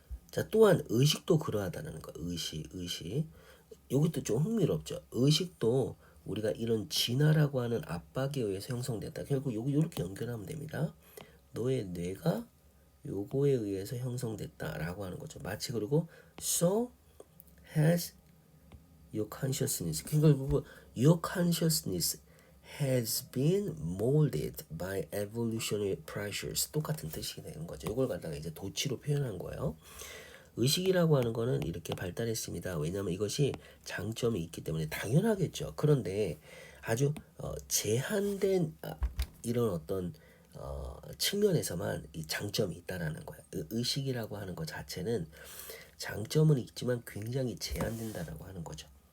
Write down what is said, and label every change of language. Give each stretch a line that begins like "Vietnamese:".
Korean: 자, 또한 의식도 그러하다는 거. 의식. 이것도 좀 흥미롭죠. 의식도 우리가 이런 진화라고 하는 압박에 의해서 형성됐다. 결국 요렇게 연결하면 됩니다. 너의 뇌가 요거에 의해서 형성됐다라고 하는 거죠. 마치 그리고
English: so has your consciousness.
Korean: 그러니까
English: your consciousness has been molded by evolutionary pressures.
Korean: 똑같은 뜻이 되는 거죠. 이걸 갖다가 이제 도치로 표현한 거예요. 의식이라고 하는 거는 이렇게 발달했습니다. 왜냐하면 이것이 장점이 있기 때문에 당연하겠죠. 그런데 아주 제한된 이런 어떤 측면에서만 이 장점이 있다라는 거야. 의식이라고 하는 것 자체는 장점은 있지만 굉장히 제한된다라고 하는 거죠.